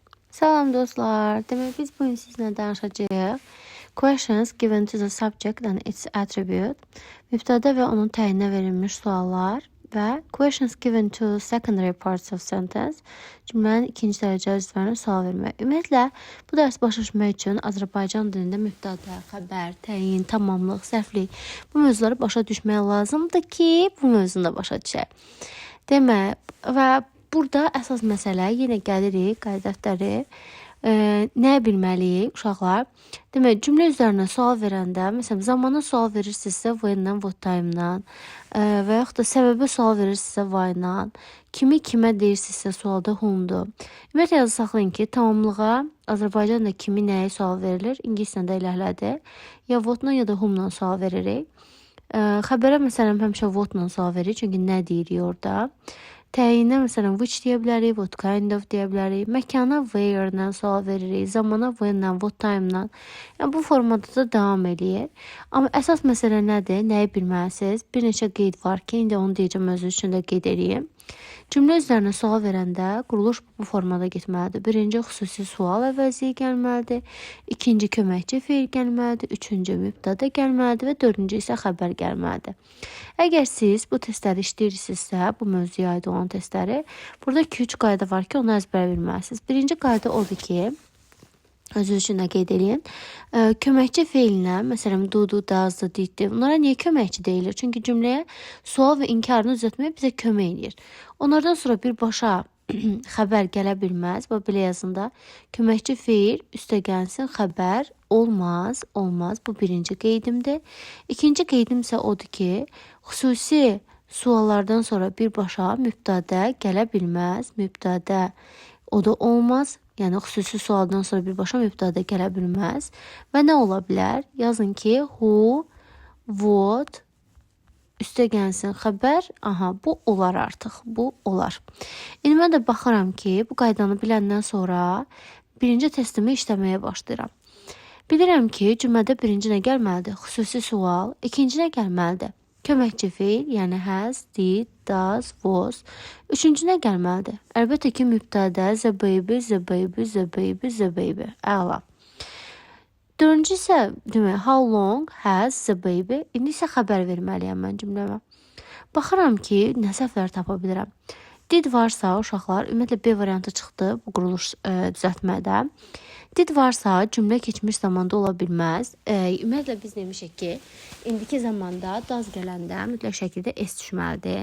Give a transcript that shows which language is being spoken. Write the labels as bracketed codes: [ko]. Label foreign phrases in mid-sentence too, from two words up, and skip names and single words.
[az] Salam dostlar. Demək biz bu gün sizinlə danışacağıq. [en] Questions given to the subject and its attribute. [az] Mübtəda və onun təyinə verilmiş suallar və [en] questions given to secondary parts of sentence. [az] Cümlənin ikinci dərəcəli üzvlərinə sual vermək. Ümumiyyətlə bu dərs başa düşmək üçün Azərbaycan dilində mübtəda, xəbər, təyin, tamamlıq, səhvlik bu mövzuları başa düşmək lazımdır ki, bu mövzunu da başa düşək. Demək və burada əsas məsələ yenə gəlirik, qayda dəftəri. Nə bilməliyik uşaqlar? Demək, cümlə üzərinə sual verəndə, məsələn, zamana sual verirsinizsə when-dən, [en] what time-dan [az] və yaxud da səbəbə sual verirsinizsə why-dan, kimi kimə deyirsinizsə sualda whom-dur. Ümumiyyətlə yazı saxlayın ki, tamamlığa Azərbaycanda kimi nəyə sual verilir? İngiliscə də elədi. Ya what-dan ya da whom-dan sual veririk. Xəbərə məsələn həmişə what-dan sual veririk, çünki nə deyirik orada. Təyinə məsələn which deyə bilərik, [en] what kind of [az] deyə bilərik. Məkana where-dən sual veririk, zamana when-dən, [en] what time-dan. [az] Yəni bu formada da davam eləyir. Amma əsas məsələ nədir? Nəyi bilməlisiniz? Bir neçə qeyd var ki, indi onu deyəcəm özü üçün də qeyd edeyim. Cümlə üzərinə sual verəndə quruluş bu formada getməlidir. Birinci xüsusi sual əvəzliyi gəlməlidir. İkinci köməkçi feil gəlməlidir. Üçüncü mübtəda gəlməlidir və dördüncü isə xəbər gəlməlidir. Əgər siz bu testləri işləyirsinizsə, bu mövzuya aid olan testləri, burada 2-3 qayda var ki, onu əzbər bilməlisiniz. Birinci qayda odur ki, özü üçün də qeyd edin. Köməkçi feilinə, məsələn, [en] do, does, did, [az] bunlara niyə köməkçi deyilir? Çünki cümləyə sual və inkarını düzəltməyə bizə kömək edir. Onlardan sonra birbaşa xəbər gələ bilməz. Və belə yazında köməkçi feil üstəgəlsin xəbər olmaz. Bu birinci qeydimdir. İkinci qeydim isə odur ki, xüsusi suallardan sonra birbaşa mübtəda gələ bilməz. Mübtəda o da olmaz. Yəni xüsusi sualdan sonra birbaşa mübtəda gələ bilməz. Və nə ola bilər? Yazın ki, [en] who, what, [az] üstəgəlsin xəbər, bu olar artıq, bu olar. İndi mən də baxıram ki, bu qaydanı biləndən sonra birinci testimi işləməyə başlayıram. Bilirəm ki, cümlədə birinci nə gəlməlidir? Xüsusi sual. İkinci nə gəlməlidir? Köməkçi feil, yəni [en] has, did, does, was. [az] Üçüncü nə gəlməlidir? Əlbəttə ki, mübtəda, [en] the baby. [az] Əla. Dördüncü isə demək, [en] how long has the baby? [az] İndi isə xəbər verməliyəm mən cümləmə. Baxıram ki, nə səhvlər tapa bilirəm. Did varsa uşaqlar, ümumiyyətlə B variantı çıxdı bu quruluş düzəltmədə. Did varsa cümlə keçmiş zamanda ola bilməz. Ümumiyyətlə biz demişik ki, indiki zamanda does gələndə mütləq şəkildə s düşməlidir.